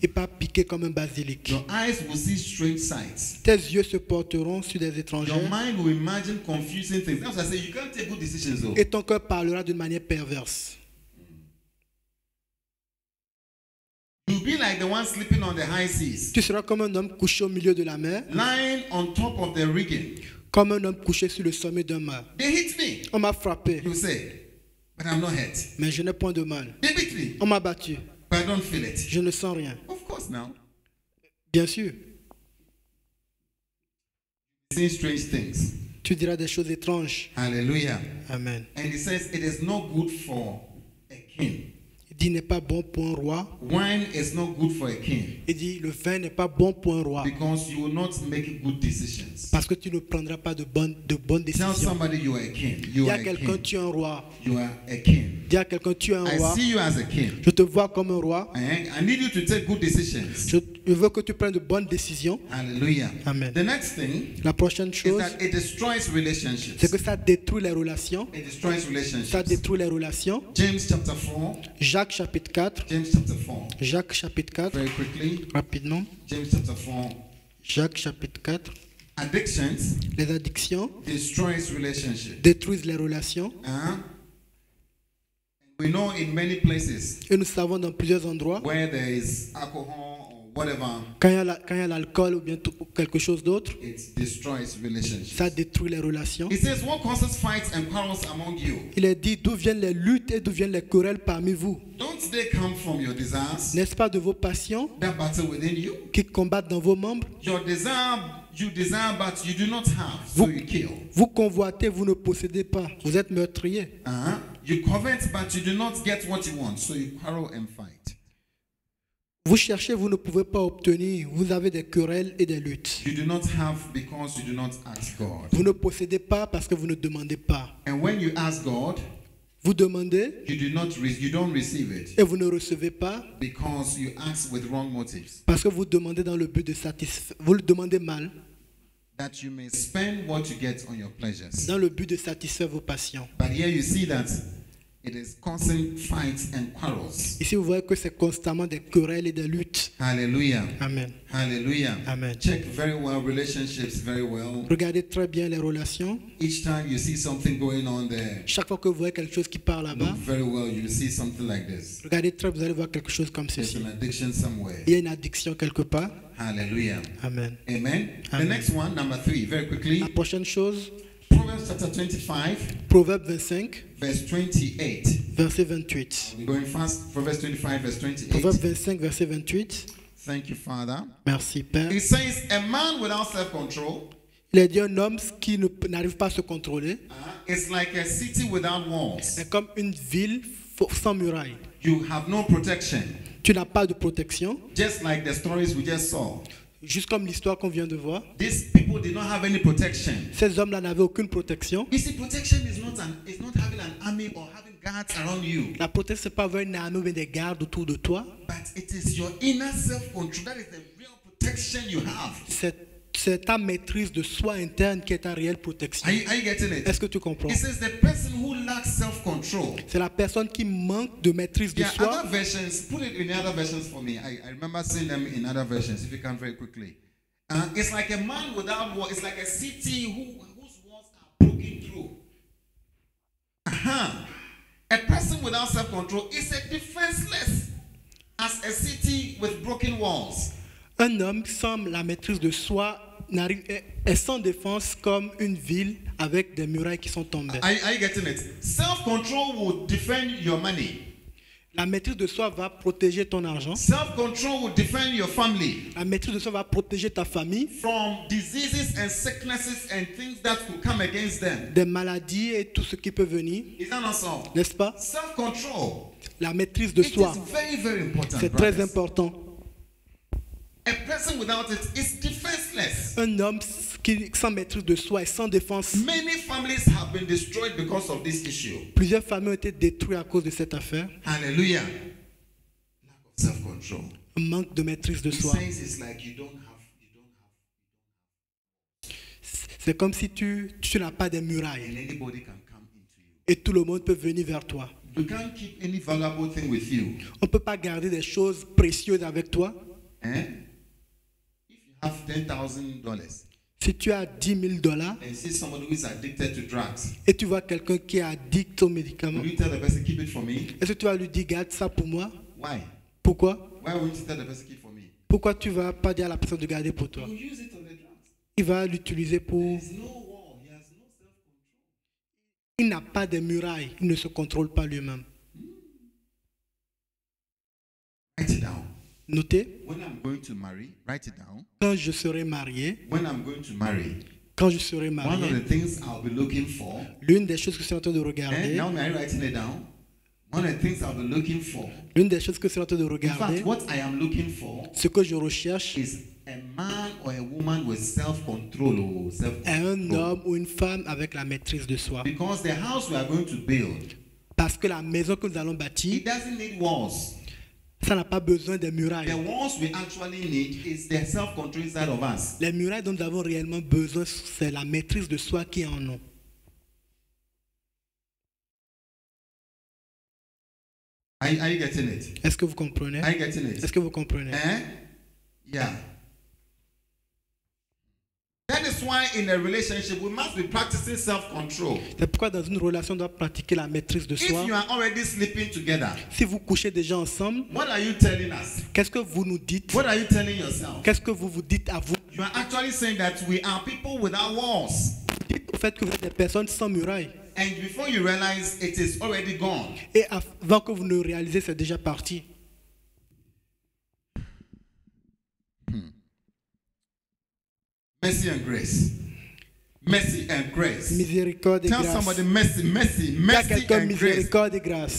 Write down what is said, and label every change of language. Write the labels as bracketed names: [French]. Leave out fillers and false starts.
[French] et pas piqué comme un basilic. [English] Your eyes will see strange sights. [French] Tes yeux se porteront sur des étrangers [English] Your mind will imagine confusing things. That's why I say you can't take good decisions though. [French] et ton cœur parlera d'une manière perverse. [English] You'll be like the one sleeping on the high seas, [French] Tu seras comme un homme couché au milieu de la mer, [English] lying on top of the rigging. [French] comme un homme couché sur le sommet d'un mât. [English] They hit me. [French] On m'a frappé, [English] You say, but I'm not hurt. [French] mais je n'ai point de mal. [English] They beat me, [French] On m'a battu, [English] but I don't feel it. [French] je ne sens rien. [English] Of course now. [French] Bien sûr, [English] Seeing strange things. [French] tu diras des choses étranges. [English] Hallelujah. [French] Amen. [English] And he says it is not good for a king. [French] Il dit, n'est pas bon pour un roi. [English] Wine is not good for a king [French] Il dit, le vin n'est pas bon pour un roi. [English] because you will not make good decisions. [French] Parce que tu ne prendras pas de bonnes [English] Tell [French] décisions. [English] somebody you are a king. You [French] Dis [English] are [French] à [English] a [French] quelqu'un, [English] king. [French] tu es un roi. [English] You are a king. [French] Dis à quelqu'un, tu es un [English] I [French] roi. [English] see you as a king. [French] Je te vois comme un roi. [English] I need you to take good decisions. [French] Je veux que tu prennes de bonnes décisions. [English] Hallelujah. [French] Amen. [English] The next thing [French] La prochaine [English] is [French] chose, [English] that it destroys relationships. [French] c'est que ça détruit les relations. [English] It destroys [French] Ça [English] relationships. [French] détruit les relations. [English] James chapter 4. [French] Jacques chapitre 4. [English] James chapter 4. [French] Jacques chapitre 4. [English] Very quickly. [French] Rapidement. [English] James chapter 4. [French] Jacques chapitre 4. [English] Addictions [French] Les addictions [English] destroys relationships. [French] détruisent les relations. [English] We know in many places [French] Et nous savons dans plusieurs endroits, [English] where there is alcohol or whatever, [French] quand il y a l'alcool ou bien ou quelque chose d'autre, [English] it destroys relationships. [French] ça détruit les relations. [English] It says, what causes fights and quarrels among you? [French] Il est dit, d'où viennent les luttes et d'où viennent les querelles parmi vous? [English] Don't they come from your desires [French] N'est-ce pas de vos passions [English] that battle within you? [French] qui combattent dans vos membres? [English] Your desire, you desire, but you do not have, so you kill. [French] Vous convoitez, vous ne possédez pas. Vous êtes meurtrier. [English] You covet, but you do not get what you want, so you quarrel and fight. [French] Vous cherchez, vous ne pouvez pas obtenir. Vous avez des querelles et des luttes. [English] You do not have because you do not ask God. [French] Vous ne possédez pas parce que vous ne demandez pas. [English] And when you ask God, [French] Vous demandez [English] you don't receive it [French] et vous ne recevez pas [English] because you ask with wrong motives. [French] parce que vous demandez dans le but de satisfaire. Vous le demandez mal, [English] That you may spend what you get on your pleasures. [French] dans le but de satisfaire vos passions. [English] But here you see that it is constant fights and quarrels. [French] Ici, vous voyez que c'est constamment des querelles et des luttes. [English] Hallelujah. [French] Amen. [English] Hallelujah. [French] Amen. [English] Check very well relationships very well. [French] Regardez très bien les relations. [English] Each time you see something going on there, [French] Chaque fois que vous voyez quelque chose qui part là-bas, [English] look very well, you see something like this. [French] regardez très, vous allez voir quelque chose comme [English] There's [French] ceci. [English] an addiction somewhere. [French] Il y a une addiction quelque part. [English] Hallelujah. [French] Amen. [English] Amen. The [French] Amen. [English] next one, number 3, very quickly. [French] La prochaine chose, [English] Proverbs chapter 25, [French] Proverbe 25, [English] verse 28. [French] verset 28. [English] We're going fast. Proverbs 25, verse [French] Proverbe [English] 28. [French] 25, verset 28. [English] Thank you, Father. [French] Merci, Père. [English] It says, a man without self-control [French] Il a dit un homme qui n'arrive pas à se contrôler [English] is like a city without walls. [French] est comme une ville sans muraille. [English] You have no protection. [French] Tu n'as pas de protection, [English] Just like the stories we just saw. [French] juste comme l'histoire qu'on vient de voir. [English] These people did not have any protection. [French] Ces hommes-là n'avaient aucune protection. [English] You see, protection is not having an army or having guards around you. [French] La protection, ce n'est pas avoir une armée ou bien des gardes autour de toi. [English] But it is your inner self-control. That is the real protection you have. [French] C'est ta maîtrise de soi interne qui est ta réelle protection. [English] Are you getting it? [French] Est-ce que tu comprends? [English] It says the person who lacks self-control. [French] C'est la personne qui manque de maîtrise de [English] Yeah, [French] soi. [English] other versions, put it in other versions for me. I remember seeing them in other versions, if you can very quickly. It's like a man without wall. It's like a city whose walls are broken through. A person without self-control is a defenseless as a city with broken walls. [French] Un homme sans la maîtrise de soi est sans défense comme une ville avec des murailles qui sont tombées. [English] Are you getting it? Self-control will defend your money. [French] La maîtrise de soi va protéger ton argent. [English] Self-control will defend your family [French] La maîtrise de soi va protéger ta famille [English] from diseases and sicknesses and things that could come against them. [French] des maladies et tout ce qui peut venir. [English] Is that not so? [French] N'est-ce pas? [English] Self-control. [French] La maîtrise de [English] It [French] soi, [English] is very, very important. [French] c'est très [English] brothers. [French] important. [English] A person without it is defenseless. [French] Un homme qui, sans maîtrise de soi et sans défense, [English] Many families have been destroyed because of this issue. [French] plusieurs familles ont été détruites à cause de cette affaire. [English] Hallelujah. Lack of self-control. [French] Un manque de maîtrise de [English] It [French] soi. [English] says it's like you don't have. [French] C'est comme si tu n'as pas de murailles [English] And anybody can come into you. [French] et tout le monde peut venir vers toi. [English] You can't keep any valuable thing with you. [French] On ne peut pas garder des choses précieuses avec toi. [English] If you have $10,000 [French] Si tu as $10,000 [English] and see somebody who is addicted to drugs, [French] et tu vois quelqu'un qui est addict aux médicaments, [English] will you tell the person keep it for me? [French] est-ce que tu vas lui dire garde ça pour moi? [English] Why? [French] Pourquoi? [English] Why won't you tell the person keep for me? [French] Pourquoi tu vas pas dire à la personne de garder pour toi? [English] You use it on the drugs. [French] Il va l'utiliser pour... [English] There's no wall. He has no self-control. [French] Il n'a pas de murailles, il ne se contrôle pas lui-même. [English] Write it down. [French] Notez, [English] When I'm going to marry, write it down. [French] quand je serai marié, [English] When I'm going to marry, [French] quand je serai [English] one of [French] marié, [English] the things I'll be looking for. [French] l'une des choses que je suis en train de regarder, [English] Now are you writing it down? One of the things I'll be looking for. [French] l'une des choses que je suis en train de [English] In [French] regarder, [English] fact, what I am looking for [French] ce que je recherche [English] is a man or a woman with self-control or [French] est un [English] self-control. [French] homme ou une femme avec la maîtrise de soi. [English] Because the house we are going to build, [French] Parce que la maison que nous allons [English] it [French] bâtir, [English] doesn't need walls. [French] ça n'a pas besoin de [English] The [French] murailles. [English] walls we actually need is the self-control inside of us. [French] Les murailles dont nous avons réellement besoin, c'est la maîtrise de soi qui est en nous. [English] Are you getting it? [French] Est-ce que vous comprenez? [English] Are you getting it? [French] Est-ce que vous comprenez? [English] Yeah. That is why in a relationship we must be practicing self-control. [French] C'est pourquoi dans une relation, on doit pratiquer la maîtrise de [English] If [French] soi. [English] you are already sleeping together, [French] Si vous couchez déjà ensemble, [English] what are you telling us? [French] qu'est-ce que vous nous dites? [English] What are you telling yourself? [French] Qu'est-ce que vous vous dites à vous? [English] You are actually saying that we are people without walls. [French] Dites au fait que vous êtes des personnes sans murailles. [English] And before you realize, it is already gone. [French] Et avant que vous ne réalisez, c'est déjà parti. [English] Mercy and grace. Mercy and grace. [French] Miséricorde et [English] Tell [French] grâce. [English] somebody mercy, mercy, [French] Il y a [English] mercy [French] quelqu'un, [English] and grace. [French] miséricorde et grâce.